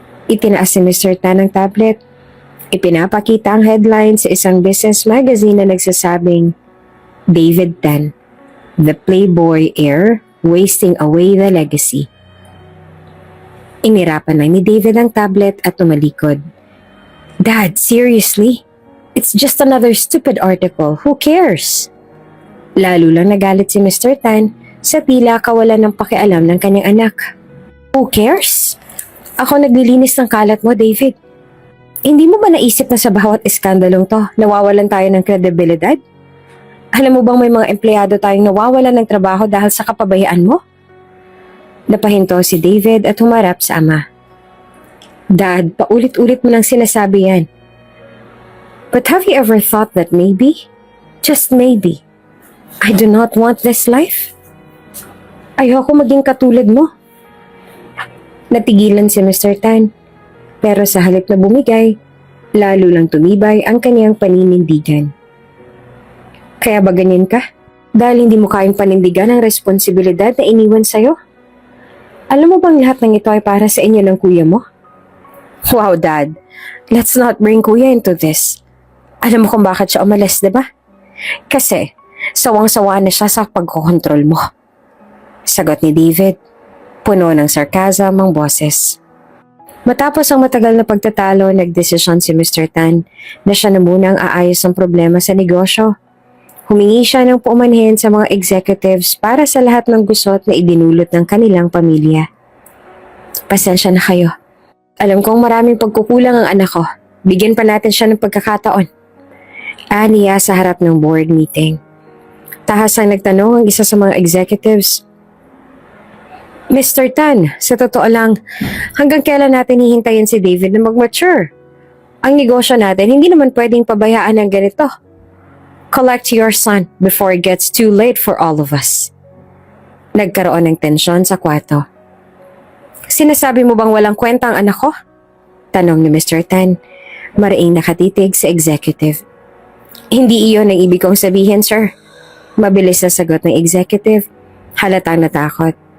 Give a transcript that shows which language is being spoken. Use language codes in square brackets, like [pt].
[tl] Itinaas ni Mr. Tan ang tablet. Ipinapakita ang headline sa isang business magazine na nagsasabing, [en] "David Tan, the Playboy heir, wasting away the legacy." [tl] Inirapan lang ni David ang tablet at tumalikod. [en] "Dad, seriously? It's just another stupid article. Who cares?" [tl] Lalo lang nagalit si Mr. Tan sa tila kawalan ng pakialam ng kanyang anak. [en] "Who cares? [tl] Ako naglilinis ng kalat mo, David. Hindi mo ba naisip na sa bawat iskandalong to, nawawalan tayo ng kredibilidad? Alam mo bang may mga empleyado tayong nawawalan ng trabaho dahil sa kapabayaan mo?" Napahinto si David at humarap sa ama. "Dad, paulit-ulit mo nang sinasabi yan. [en] But have you ever thought that maybe, just maybe, I do not want this life? [tl] Ayoko maging katulad mo." Natigilan si Mr. Tan, pero sa halip na bumigay, lalo lang tumibay ang kanyang paninindigan. "Kaya ba ganyan ka? Dahil hindi mo kayang panindigan ang responsibilidad na iniwan sa'yo? Alam mo bang lahat ng ito ay para sa inyo ng kuya mo?" [en] "Wow, Dad. Let's not bring kuya into this. [tl] Alam mo kung bakit siya umalis, diba? Kasi sawang-sawa na siya sa pagkokontrol mo." Sagot ni David, puno ng sarcasm ang boses. Matapos ang matagal na pagtatalo, nagdesisyon si Mr. Tan na siya na muna ang aayos ng problema sa negosyo. Humingi siya ng paumanhin sa mga executives para sa lahat ng gusot na idinulot ng kanilang pamilya. "Pasensya na kayo. Alam kong maraming pagkukulang ang anak ko. Bigyan pa natin siya ng pagkakataon." Aniya sa harap ng board meeting. Tahas ang nagtanong ang isa sa mga executives. "Mr. Tan, sa totoo lang, hanggang kailan natin hihintayin si David na mag-mature? Ang negosyo natin hindi naman pwedeng pabayaan ng ganito. [en] Collect your son before it gets too late for all of us." [tl] Nagkaroon ng tensyon sa kwarto. "Sinasabi mo bang walang kwenta ang anak ko?" Tanong ni Mr. Tan, mariing nakatitig sa executive. "Hindi iyon ang ibig kong sabihin, sir." Mabilis na sagot ng executive, halatang natakot.